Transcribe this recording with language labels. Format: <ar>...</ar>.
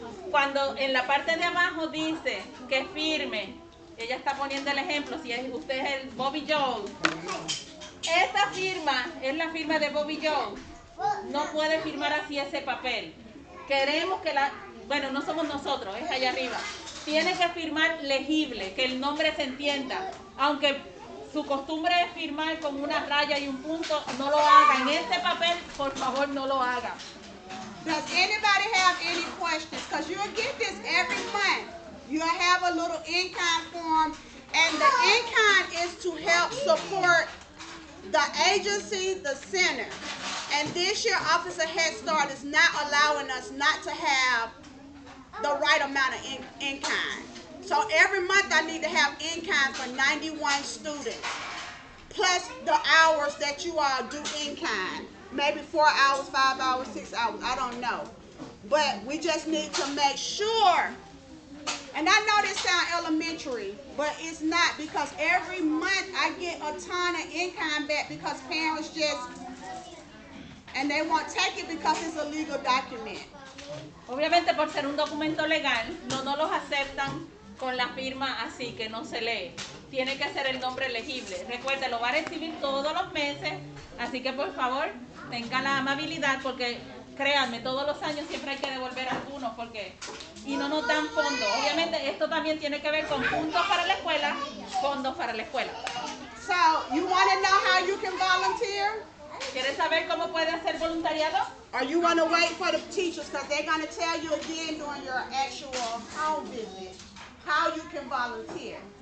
<es>Cuando en la parte de abajo dice que firme, ella está poniendo el ejemplo, si usted es el Bobby Joe, esta firma es la firma de Bobby Joe, no puede firmar así ese papel. Queremos que bueno, no somos nosotros, es allá arriba. Tiene que firmar legible, que el nombre se entienda, aunque su costumbre es firmar con una raya y un punto, no lo haga. En este papel, por favor, no lo haga.</es> <en>Does anybody have any questions? Because you'll get this every month. You'll have a little in-kind form, and the in-kind is to help support the agency, the center. And this year, Officer Head Start is not allowing us not to have the right amount of in-kind. So every month I need to have in-kind for 91 students, plus the hours that you all do in-kind. Maybe 4 hours, 5 hours, 6 hours, I don't know. But we just need to make sure, and I know this sounds elementary, but it's not, because every month I get a ton of in-kind back because parents and they won't take it because it's a legal document.</en> <es>Obviamente por ser un documento legal, no los aceptan con la firma así, que no se lee. Tiene que ser el nombre legible. Recuerde, lo va a recibir todos los meses, así que por favor, tenga la amabilidad, porque créanme, todos los años siempre hay que devolver algunos, y no nos dan fondos. Obviamente esto también tiene que ver con puntos para la escuela, fondos para la escuela.</es> <en>So, you want to know how you can volunteer?</en> <es>¿Quieres saber cómo puede hacer voluntariado?</es> <en>Or you want to wait for the teachers, because they're going to tell you again during your actual home visit how you can volunteer.</en>